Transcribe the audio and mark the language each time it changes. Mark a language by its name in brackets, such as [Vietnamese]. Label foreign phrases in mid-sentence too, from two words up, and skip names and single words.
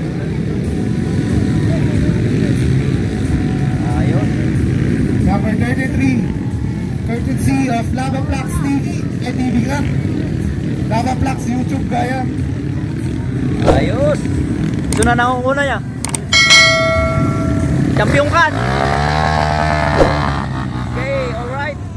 [Filipino] Ayos. Number 33, courtesy of Lava Plax TV, TV nga. Lava Plax YouTube kaya. Ayos. Ito na nakukuha niya. Champion kan. [English] Okay, alright.